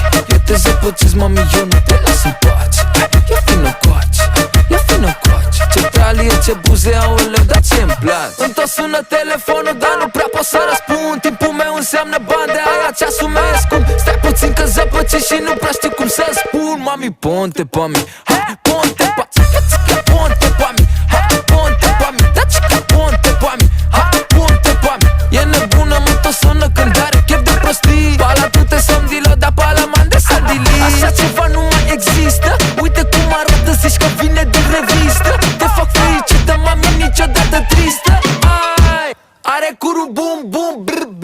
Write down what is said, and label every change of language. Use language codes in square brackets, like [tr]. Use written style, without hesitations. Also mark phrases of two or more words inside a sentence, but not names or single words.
[ro] Eu te zăpăcesc, mami, eu nu te las în pace. Ia vino coace, ia vino coace. Ce talie, ce buze, aoleu, dar ce-mi place. Îmi tot sună telefonul, dar nu prea pot să răspund. Timpul meu înseamnă bani, de aia ceasul meu e scump. Stai puțin că zăpăcesc și nu prea știu cum să spun. Mami, [es] ponte pa mi, hai, ponte pa, ponte pa mi, hai, ponte pa mi, [ro] da cica, [es] ponte pa mi, hai, ponte pa mi. [ro] E nebună, mă, tot sună când are chef de prostii. [rom] Pala tu te somdilă, dar pala man de sandili. [ro] Așa ceva nu mai există. Uite cum arată, zici că vine din revistă. Te fac fericită, mami, niciodată tristă. Ai, are curul bum bum brr.